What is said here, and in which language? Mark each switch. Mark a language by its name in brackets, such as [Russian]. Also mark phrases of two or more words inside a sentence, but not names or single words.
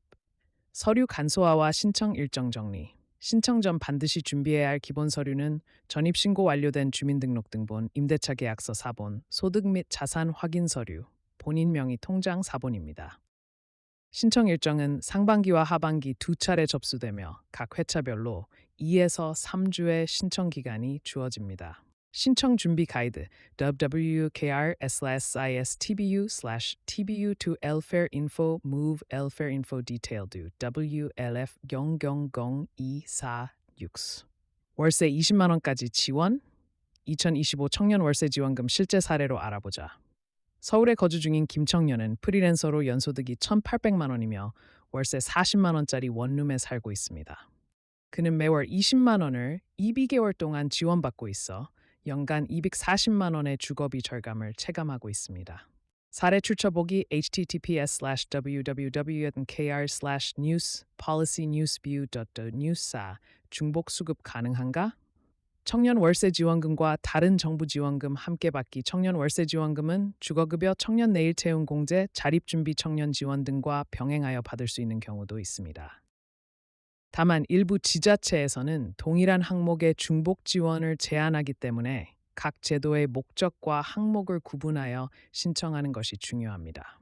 [Korean] 서류 간소화와 신청 일정 정리. 신청 전 반드시 준비해야 할 기본 서류는 전입신고 완료된 주민등록등본, 임대차 계약서 사본, 소득 및 자산 확인 서류, 본인 명의 통장 사본입니다. 신청 일정은 상반기와 하반기 두 차례 접수되며 각 회차별로 2에서 3주의 신청 기간이 주어집니다. 신청 준비 가이드 wkr/istbu/tbu2lfareinfo move lfareinfo detailed wlf 000246 월세 20만 원까지 지원 2025 청년 월세 지원금 실제 사례로 알아보자. 서울에 거주 중인 김청년은 프리랜서로 연소득이 1,800만 원이며 월세 40만 원짜리 원룸에 살고 있습니다. 그는 매월 20만 원을 12개월 동안 지원받고 있어 연간 240만 원의 주거비 절감을 체감하고 있습니다. 사례 출처보기 https:/www.kr/news/policynewsview.news 중복 수급 가능한가? 청년 월세 지원금과 다른 정부 지원금 함께 받기. 청년 월세 지원금은 주거급여, 청년 내일 채용 공제, 자립준비 청년 지원 등과 병행하여 받을 수 있는 경우도 있습니다. 다만 일부 지자체에서는 동일한 항목의 중복 지원을 제한하기 때문에 각 제도의 목적과 항목을 구분하여 신청하는 것이 중요합니다.